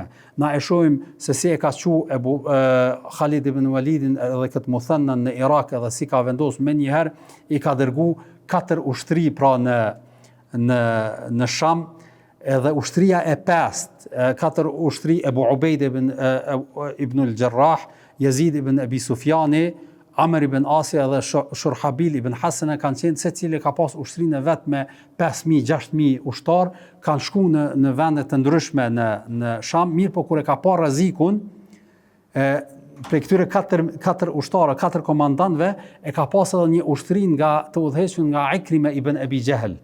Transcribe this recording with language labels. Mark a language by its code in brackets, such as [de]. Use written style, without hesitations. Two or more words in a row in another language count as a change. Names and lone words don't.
[sq] Na e shohim se si e ka thënë Khalid ibn Walidin edhe këtë muthannën në Irak, edhe si ka vendosur më njëherë i ka dërgu 4 ushtri pra në Sham, edhe ushtria e 5, 4 ushtri Ebu Ubejd ibn al-Jarrah, Yazid ibn Abi Sufjani, Amr ibn Asi edhe Shurhabil ibn Hasana kanë qenë secili ka pas ushtrinë e vet me 5.000-6.000 ushtar, kanë shku në vende të ndryshme në Sham, mirë po kur e ka pa rrezikun, prej këtyre 4 ushtarë, 4 komandantëve, e ka pas edhe një ushtri nga të udhëhequr nga Ikrime ibn Abi Jahl.